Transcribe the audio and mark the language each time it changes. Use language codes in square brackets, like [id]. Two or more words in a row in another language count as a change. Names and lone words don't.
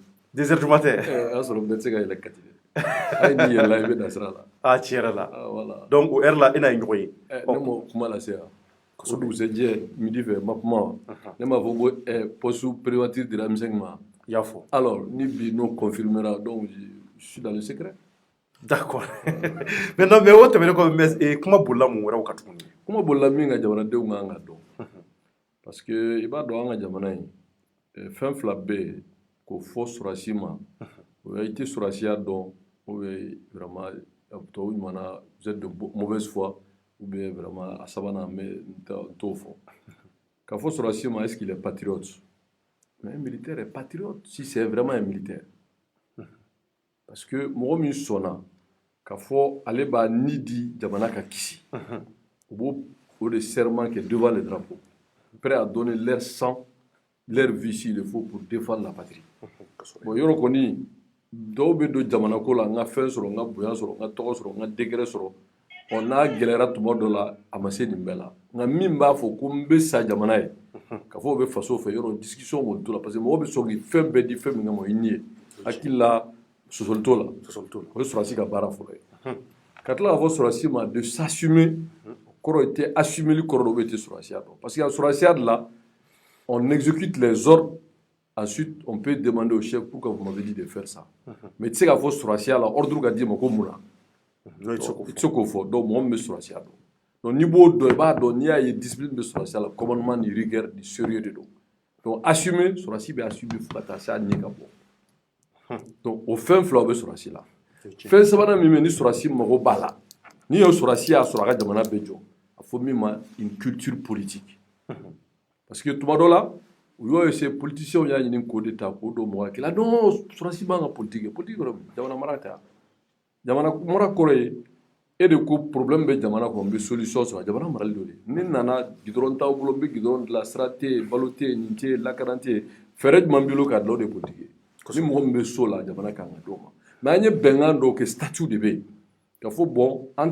[fr] 2 heures du matin? [bm] o y'a sɔrɔ bɛɛ tɛ se ka yɛlɛ kati dɛ hali n'i yɛlɛla i bɛ na sira la. Tiɲɛ yɛrɛ la voilà donc o heure la e n'a ye ɲɔgɔn ye. Ne m'o kuma lase yan o dugusɛjɛ midi fɛ ma kuma ne m'a fɔ ko poste primature dira M5 ma. I y'a fɔ. [fr] Alors [bm] ni bi n'o [fr] confirmera donc je suis dans le secret. D'accord maintenant mais [bm] o tɛmɛnen kɔfɛ kuma bolila mun wɛrɛw kan tuguni? Kuma bolila min ka jamanadenw kan ka dɔn [fr] parce que [bm] i b'a dɔn an ka jamana in fɛn fila bɛ yen k'o fɔ sɔrɔdasi ma o ye i tɛ sɔrɔdasiya dɔn [fr] ou bien vraiment [bm] tɔw ɲumanna [fr] vous êtes de mauvaise foi ou bien vraiment [bm] a sabanan n t'o fɔ k'a fɔ sɔrɔdasi ma [fr] est-ce qu'il est patriote mais un militaire est patriote si c'est vraiment un militaire parce que [bm] mɔgɔ min sɔnna k'a fɔ ale b'a ni di jamana ka kisi u b'o o de serment kɛ [fr] devant le drapeau prêt à donner leur sang leur vie s'il le faut pour défendre la patrie [bm] bon yɔrɔ kɔni dɔw bɛ don jamana ko la n ka fɛn sɔrɔ n ka bonya sɔrɔ n ka tɔgɔ sɔrɔ n ka degré sɔrɔ n'a gɛlɛyara tuma dɔ la a ma se nin bɛɛ la nka min b'a fɔ ko n bɛ sa jamana ye k'a fɔ o bɛ faso fɛ yɔrɔ discussion b'o to la [fr] parce que [bm] mɔgɔ bɛ sɔn k'i fɛn bɛɛ di fɛn min kama o ye nin ye hakili la sɔsɔli t'o la o ye sɔrɔdasi ka baara fɔlɔ ye ka tila k'a fɔ sɔrɔdasi ma de s'assumer kɔrɔ i tɛ assumeli kɔrɔ dɔ bɛ tɛ sɔrɔdasiya dɔn [fr] parce que [bm] a sɔrɔdasiya de la [fr] on exécute les ordres ensuite on peut demander au chef pourquoi vous m'avez dit de faire ça [bm] mais i tɛ se k'a fɔ sɔrɔdasiya la ordre ka d'i ma ko mun na i tɛ se k'o fɔ donc mɔgɔ min bɛ sɔrɔdasiya dɔn donc n'i b'o dɔn i b'a dɔn n'i y'a ye discipline bɛ sɔrɔdasiya la commandement ni rigueur ni sérieux de don [fr] donc assumer [bm] sɔrɔdasi bɛ assumer fo ka taa se a ɲɛ ka bɔ donc o fɛn fila o bɛ sɔrɔdasi la fɛn sabanan min bɛ ni sɔrɔdasi mago b'a la n'i ye sɔrɔdasi y'a sɔrɔ a ka jamana bɛ jɔ a fɔ min ma [fr] une culture politique parce que [bm] tuma dɔ la u y'o essayer politiciens y'a ɲini k'o de ta k'o don mɔgɔ hakili la non sɔrɔdasi man ka politique kɛ politique kɔrɔ jamana mara tɛ jamana mara kɔrɔ ye e de ko problème bɛ jamana kɔnɔ n bɛ solution sɔrɔ jamana marali do de ni nana gidɔrɔn t'aw bolo n bɛ gidɔrɔn dilan sira tɛ yen balo tɛ yen nin tɛ yen lakana tɛ yen fɛɛrɛ jumɛn b'i bolo k'a dilan o de ye politique ye ni mɔgɔ min bɛ so la jamana kan ka d'o ma mais an ye bɛnkan dɔw kɛ statut de bɛ yen ka fɔ bon an